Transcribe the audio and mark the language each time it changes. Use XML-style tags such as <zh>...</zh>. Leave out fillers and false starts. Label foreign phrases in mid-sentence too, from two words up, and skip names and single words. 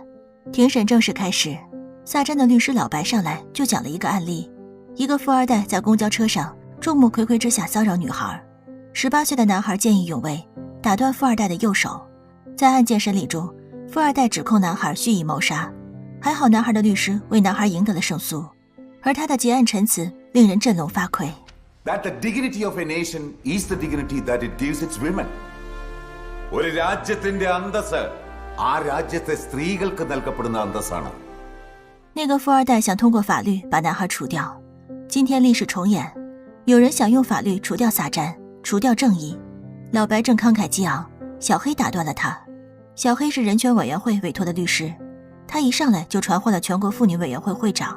<zh>庭审正式开始，萨詹的律师老白上来就讲了一个案例，一个富二代在公交车上众目睽睽之下骚扰女孩。18岁的男孩见义勇为，打断富二代的右手。在案件审理中，富二代指控男孩蓄意谋杀，还好男孩的律师为男孩赢得了胜诉，而他的结案陈词令人振聋发聩。</zh> <en>That the dignity of a nation is the dignity that it gives its women.</en> <ml>ഒരു രാജ്യത്തിന്റെ അന്തസ്സ് ആ രാജ്യത്തെ സ്ത്രീകൾക്ക് നൽകപ്പെടുന്ന അന്തസ്സാണ്。</ml> <zh>那个富二代想通过法律把男孩除掉。今天历史重演，有人想用法律除掉撒詹，除掉正义。老白正慷慨激昂，小黑打断了他。小黑是人权委员会委托的律师，他一上来就传唤了全国妇女委员会会长。</zh>